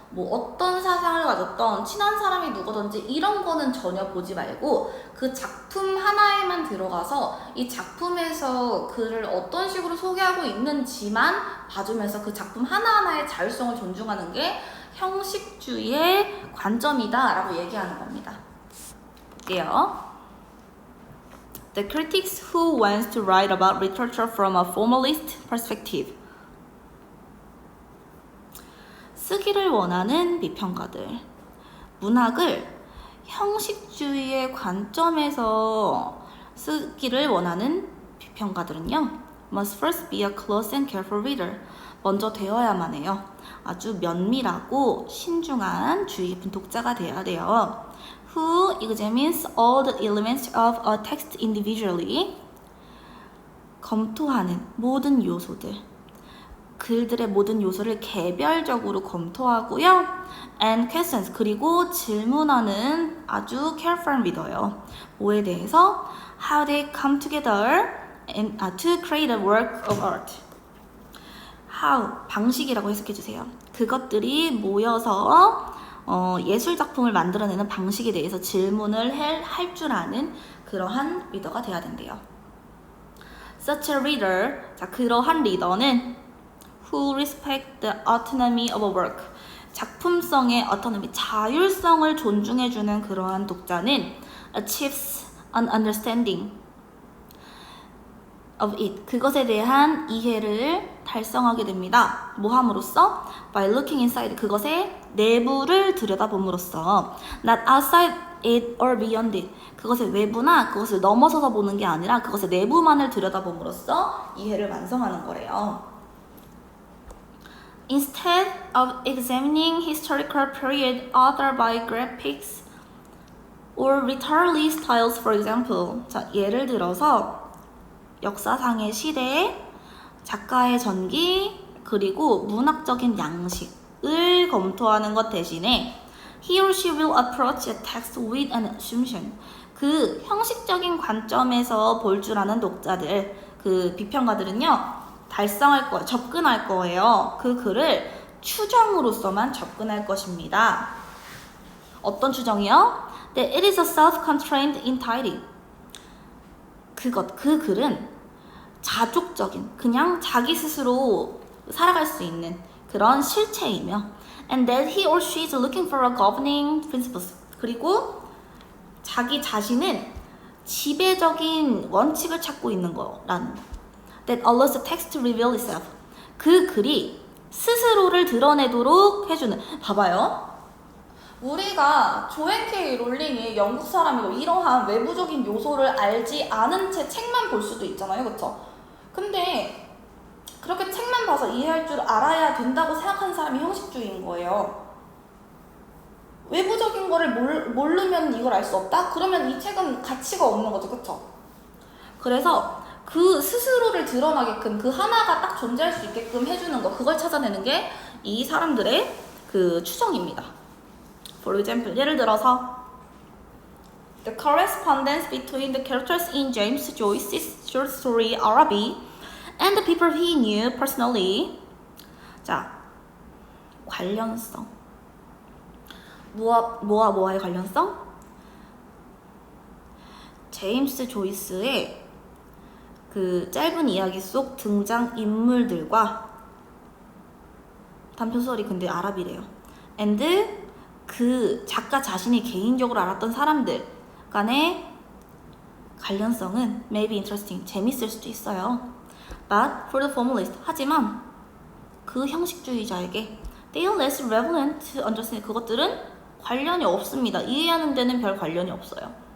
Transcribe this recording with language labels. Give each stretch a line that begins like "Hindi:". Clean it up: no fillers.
Korean: 뭐 어떤 사상을 가졌던 친한 사람이 누구든지 이런 거는 전혀 보지 말고 그 작품 하나에만 들어가서 이 작품에서 글을 어떤 식으로 소개하고 있는지만 봐주면서 그 작품 하나하나의 자율성을 존중하는 게 형식주의의 관점이다 라고 얘기하는 겁니다. 볼게요.
English: The critics who wants to write about literature from a formalist perspective.
Korean: 쓰기를 원하는 비평가들. 문학을 형식주의의 관점에서 쓰기를 원하는 비평가들은요.
English: Must first be a close and careful reader.
Korean: 먼저 되어야만 해요. 아주 면밀하고 신중한 주의 깊은 독자가 되어야 돼요.
English: Who examines all the elements of a text individually.
Korean: 검토하는 모든 요소들. 글들의 모든 요소를 개별적으로 검토하고요.
English: And questions.
Korean: 그리고 질문하는 아주
English: careful reader
Korean: 예요. 뭐에 대해서?
English: How they come together and to create a work of art.
Korean: How, 방식이라고 해석해주세요. 그것들이 모여서 예술 작품을 만들어내는 방식에 대해서 질문을 할 줄 아는 그러한 리더가 돼야 된대요.
English: Such a reader,
Korean: 자 그러한 리더는
English: who respect the autonomy of a work,
Korean: 작품성의
English: autonomy,
Korean: 자율성을 존중해주는 그러한 독자는
English: achieves an understanding of it,
Korean: 그것에 대한 이해를 달성하게 됩니다. 뭐 함으로써?
English: By looking inside,
Korean: 그것의 내부를 들여다봄으로써
English: not outside it or beyond it,
Korean: 그것의 외부나 그것을 넘어서서 보는 게 아니라 그것의 내부만을 들여다봄으로써 이해를 완성하는 거래요.
English: Instead of examining historical period autobiographies or literary styles, for example.
Korean: 자, 예를 들어서 역사상의 시대, 작가의 전기, 그리고 문학적인 양식을 검토하는 것 대신에
English: he or she will approach a text with an assumption.
Korean: 그 형식적인 관점에서 볼 줄 아는 독자들, 그 비평가들은요, 접근할 거예요. 그 글을 추정으로서만 접근할 것입니다. 어떤 추정이요?
English: That it is a self-constrained entity.
Korean: 그 글은 자족적인, 그냥 자기 스스로 살아갈 수 있는 그런 실체이며
English: and that he or she is looking for a governing principles.
Korean: 그리고 자기 자신은 지배적인 원칙을 찾고 있는 거라는 거.
English: That allows the text to reveal itself.
Korean: 그 글이 스스로를 드러내도록 해주는. 봐봐요. 우리가 조앤 케이 롤링이 영국 사람이고 이러한 외부적인 요소를 알지 않은 채 책만 볼 수도 있잖아요, 그쵸? 근데 그렇게 책만 봐서 이해할 줄 알아야 된다고 생각하는 사람이 형식주의인 거예요. 외부적인 거를 모르면 이걸 알 수 없다? 그러면 이 책은 가치가 없는 거죠, 그쵸? 그래서 그 스스로를 드러나게끔 그 하나가 딱 존재할 수 있게끔 해주는 거, 그걸 찾아내는 게 이 사람들의 그 추정입니다.
English: For example,
Korean: 예를 들어서
English: The correspondence between the characters in James Joyce's short story Araby and the people he knew personally.
Korean: 자, 관련성. 뭐와의 관련성? 제임스 조이스의 그 짧은 이야기 속 등장 인물들과 단편소설이 근데 아랍이래요. And 그 작가 자신이 개인적으로 알았던 사람들 간의 관련성은
English: may be interesting,
Korean: 재밌을 수도 있어요.
English: But for the formalist,
Korean: 하지만 그 형식주의자에게
English: they are less relevant to understand.
Korean: 그것들은 관련이 없습니다. 이해하는 데는 별 관련이 없어요.